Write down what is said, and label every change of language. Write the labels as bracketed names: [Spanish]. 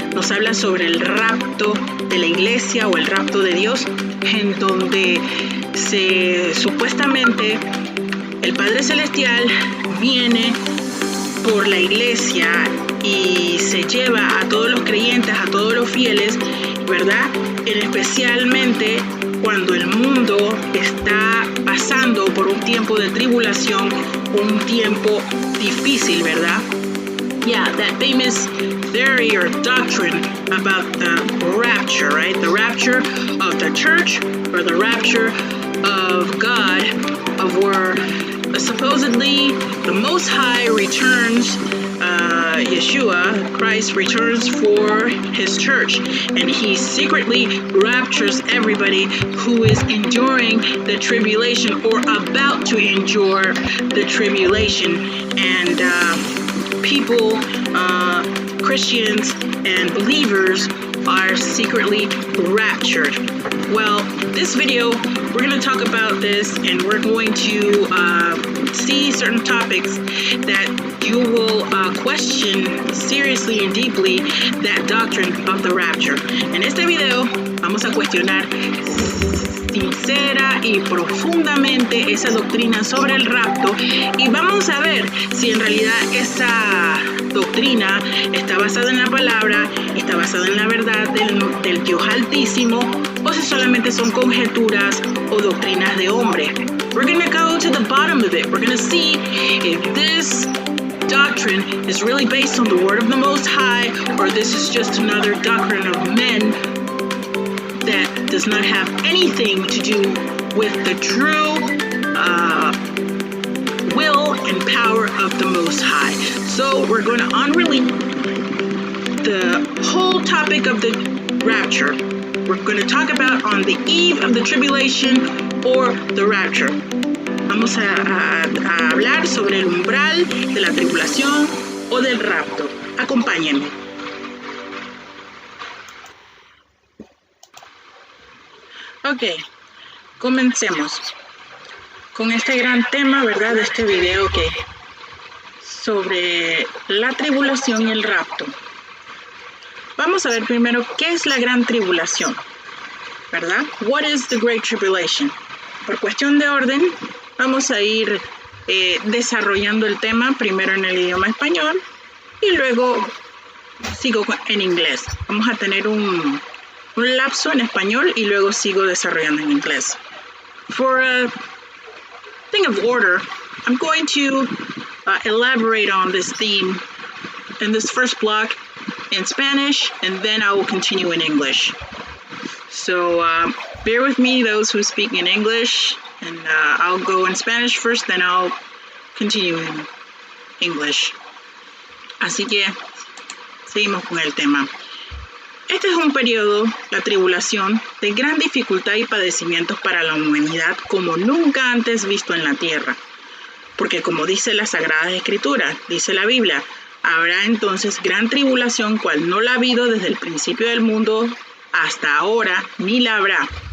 [Spanish] Nos habla sobre el rapto de la iglesia o el rapto de Dios, en donde supuestamente el Padre Celestial viene por la iglesia y se lleva a todos los creyentes, a todos los fieles, ¿verdad? Especialmente cuando el mundo está pasando por un tiempo de tribulación, un tiempo difícil, ¿verdad? [English] Yeah, that famous theory or doctrine about the rapture, right? The rapture of the church or the rapture of God, of where supposedly the Most High returns, Yeshua, Christ returns for his church, and he secretly raptures everybody who is enduring the tribulation or about to endure the tribulation, and people, Christians and believers are secretly raptured. Well, this video, we're going to talk about this, and we're going to see certain topics that you will question seriously and deeply that doctrine of the rapture. [Spanish] En este video vamos a cuestionar sincera y profundamente esa doctrina sobre el rapto, y vamos a ver si en realidad esa doctrina está basada en la palabra, está basada en la verdad del Dios Altísimo, o si solamente son conjeturas o doctrinas de hombre. [English] We're going to go to the bottom of it. We're going to see if this doctrine is really based on the word of the Most High, or this is just another doctrine of men that does not have anything to do with the true will and power of the Most High. So we're going to unrelease the whole topic of the rapture. We're going to talk about on the eve of the tribulation or the rapture. [Spanish] Vamos a hablar sobre el umbral de la tribulación o del rapto. Acompáñenme. Ok, comencemos con este gran tema, ¿verdad? De este video sobre la tribulación y el rapto. Vamos a ver primero qué es la gran tribulación, ¿verdad? [English] What is the Great Tribulation? [Spanish] Por cuestión de orden, vamos a ir desarrollando el tema primero en el idioma español y luego sigo en inglés. Vamos a tener un lapso en español y luego sigo desarrollando en inglés. [English] For a thing of order, I'm going to elaborate on this theme in this first block in Spanish, and then I will continue in English. So bear with me, those who speak in English, and I'll go in Spanish first, then I'll continue in English. [Spanish] Así que seguimos con el tema. Este es un periodo, la tribulación, de gran dificultad y padecimientos para la humanidad como nunca antes visto en la tierra. Porque como dice las Sagradas Escrituras, dice la Biblia, habrá entonces gran tribulación cual no la ha habido desde el principio del mundo hasta ahora, ni la habrá.